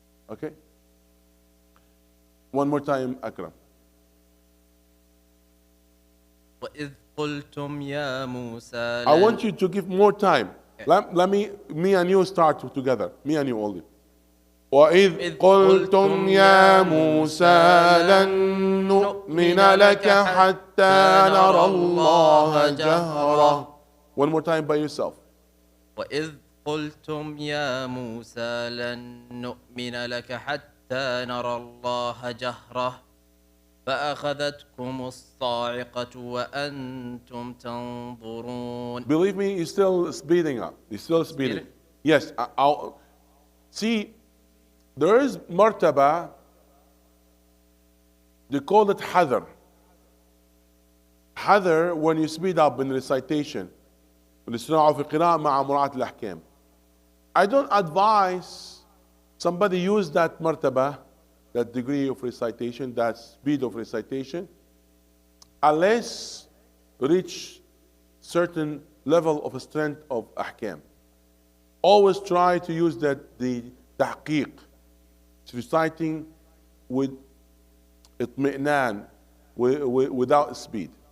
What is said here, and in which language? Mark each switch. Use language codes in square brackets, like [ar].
[en] Okay? One more time, Akram. [ar] وإذ قلتم يا موسى [en] I want you to give more time. Let me and you start together. Me and you only. [ar] وإذ قلتم يا موسى لن نؤمن لك حتى نرى الله جهرة. [en] One more time by yourself. [ar] وإذ قلتم يا موسى لن نؤمن لك حتى نرى الله جهرة فأخذتكم الصاعقة وأنتم تنظرون. [en] Believe me, he's still speeding up. He's still speeding. Yes. See, there is martaba. They call it hadr. Hadr when you speed up in recitation. [ar] والاستماع في القراءة مع مراعاة الأحكام. [en] I don't advise somebody use that martaba, that degree of recitation, that speed of recitation, unless reach certain level of strength of ahkam. Always try to use the tahqiq, reciting with itmi'nan, without speed.